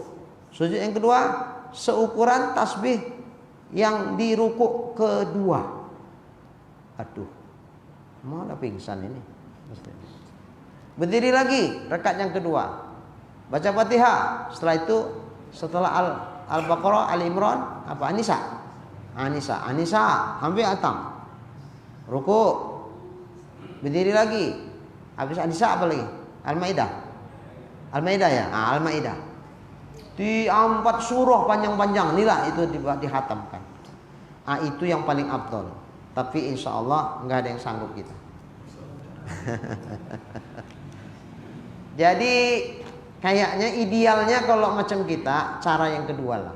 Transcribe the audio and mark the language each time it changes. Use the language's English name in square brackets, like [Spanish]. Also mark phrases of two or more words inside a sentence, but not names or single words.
[Indonesian] Sujud yang kedua seukuran tasbih yang di ruku kedua. Aduh, mau ada pingsan ini. Berdiri lagi, rakaat yang kedua. Baca Fatihah. Setelah itu, setelah Al-Baqarah, Al-Imran, apa? An-Nisa. Sampai Atam. Ruku. Berdiri lagi. Habis An-Nisa apa lagi? Al-Maidah. Ya, Al-Maidah. Di 4 surah panjang-panjang. Inilah itu dihatamkan. Itu yang paling afdal. Tapi insya Allah nggak ada yang sanggup kita. Jadi kayaknya idealnya kalau macam kita cara yang kedua lah.